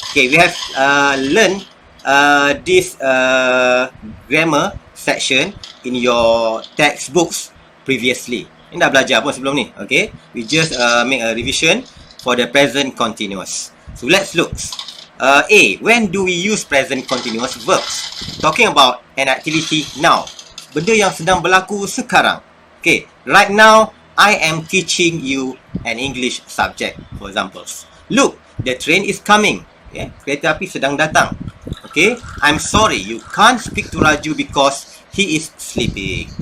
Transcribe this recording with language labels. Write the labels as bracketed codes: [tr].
[en] Okay, we have learned this grammar section in your textbooks previously. [ms] Ini dah belajar pun sebelum ni. [en] Okay, we just make a revision for the present continuous. So let's look. A. When do we use present continuous verbs? Talking about an activity now. [ms] Benda yang sedang berlaku sekarang. [en] Okay, right now, I am teaching you an English subject, for example. Look, the train is coming. Okay, [ms] kereta api sedang datang. [en] Okay, I'm sorry, you can't speak to Raju because he is sleeping.